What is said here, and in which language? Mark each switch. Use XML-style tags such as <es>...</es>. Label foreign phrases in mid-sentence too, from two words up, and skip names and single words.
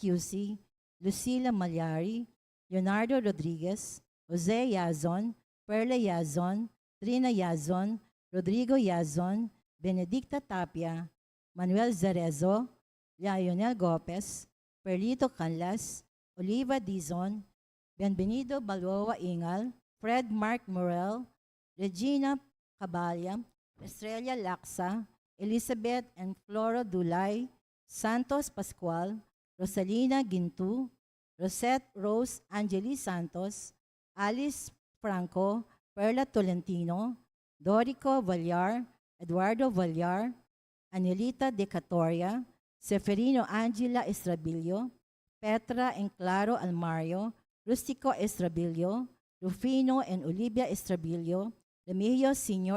<en>Yusi, Lucila Malyari, Leonardo Rodriguez, Jose Yazon, Perla Yazon, Trina Yazon, Rodrigo Yazon, Benedicta Tapia, Manuel Zarezo, Lionel Gopez, Perlito Canlas, Oliva Dizon, Bienvenido Balboa Ingal, Fred Mark Morel, Regina Caballa, Estrella Laksa, Elizabeth and Floro Dulay, Santos Pascual, Rosalina Gintu, Rosette Rose Angeli Santos, Alice Franco, Perla Tolentino, Dorico Vallar, Eduardo Vallar, Anelita De Catoria, Seferino Angela Estrabilio, Petra and Claro Almario, Rustico Estrabilio, Rufino and Olivia Estrabilio, Remigio Sr.</en>